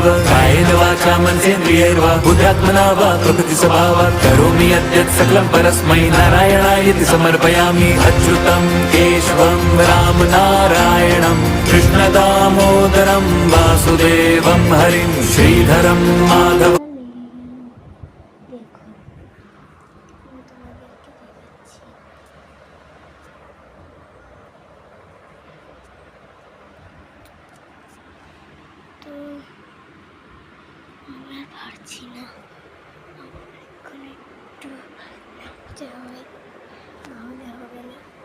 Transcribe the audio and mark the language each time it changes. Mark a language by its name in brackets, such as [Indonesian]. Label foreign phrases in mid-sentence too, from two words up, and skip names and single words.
[Sanskrit] कायेन वाचा मनसेन्द्रियैर्वा बुद्ध्यात्मना वा प्रकृति स्वभावात् करोमि यद्यत् सकलं परस्मै नारायणायति समर्पयामि। अच्युतं केशवं राम नारायणं कृष्ण दामोदरं वासुदेवं हरिं श्रीधरं माधव। [Bangla] আমি আর পারছি না, আমার এখন একটু নামতে হবে, নাহলে হবে না।